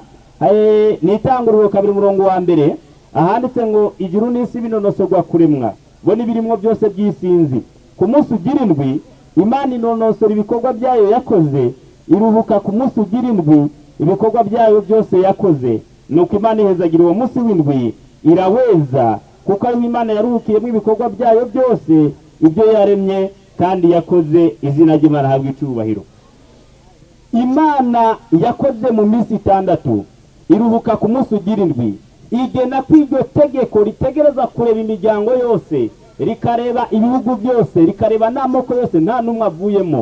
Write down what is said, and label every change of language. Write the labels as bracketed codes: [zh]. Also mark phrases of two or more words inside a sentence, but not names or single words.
[rn] Ni itanguriro 2:1 ahanditse ngo ijuru n'isi binonosorwa kuremwa bo n'ibirimwo byose by'isinzi. Ku munsi ugira indwi Imana inonosora ibikorwa byayo yakoze, iruhuka ku munsi ugira indwi ibikorwa byayo byose yakoze. Nuko Imana ihezagira uwo munsi w'indwi iraweza kuko ariho Imana yaruhukiyemo ibikorwa byayo byose ibyo yaremye kandi yakoze, izina ry'Imana habwa icyubahiro. Imana yakoze mu minsi 6 iruhuka ku munsi ugira indwi, igena ko iryo tegeko ritegereza kureba imiryango yose, rikareba ibihugu byose, rikareba n'amoko yose, nta n'umwe avuyemo.